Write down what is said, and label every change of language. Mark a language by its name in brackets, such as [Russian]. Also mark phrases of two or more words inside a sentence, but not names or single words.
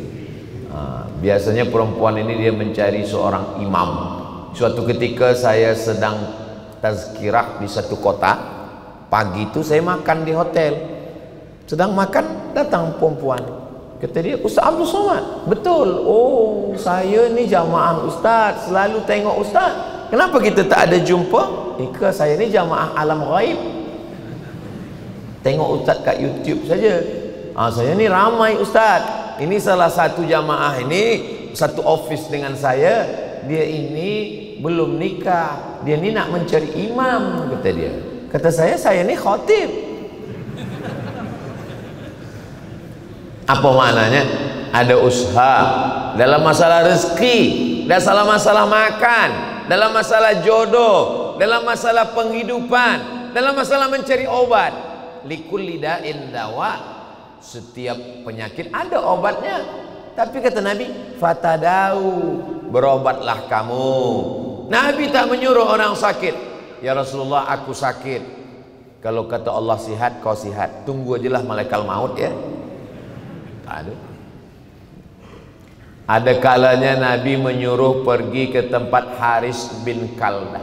[Malay] Biasanya perempuan ini dia mencari seorang imam. Suatu ketika saya sedang tazkirah di satu kota. Pagi itu saya makan di hotel. Sedang makan, datang perempuan. Kata dia, Ustaz Abdul Somad. Betul. Oh, saya ni jamaah Ustaz, selalu tengok Ustaz. Kenapa kita tak ada jumpa? Ika, saya ni jamaah alam ghaib. Tengok Ustaz kat YouTube saja. Saya ni ramai Ustaz. Ini salah satu jamaah ini, satu office dengan saya. Dia ini belum nikah. Dia ni nak mencari imam, kata dia. Kata saya ni khatib. Apa maknanya? Ada usaha dalam masalah rezeki, dalam masalah makan, dalam masalah jodoh, dalam masalah penghidupan, dalam masalah mencari obat. [Arabic] لكل داء دواء. [Malay] Setiap penyakit ada obatnya. Tapi kata Nabi, fatadau, berobatlah kamu. Nabi tak menyuruh orang sakit. [Arabic] يا رسول الله, [Malay] aku sakit. Kalau kata Allah sihat, kau sihat. Tunggu ajalah malaikat maut ya. Tak ada. Ada kalanya Nabi menyuruh pergi ke tempat Haris bin Kaldah.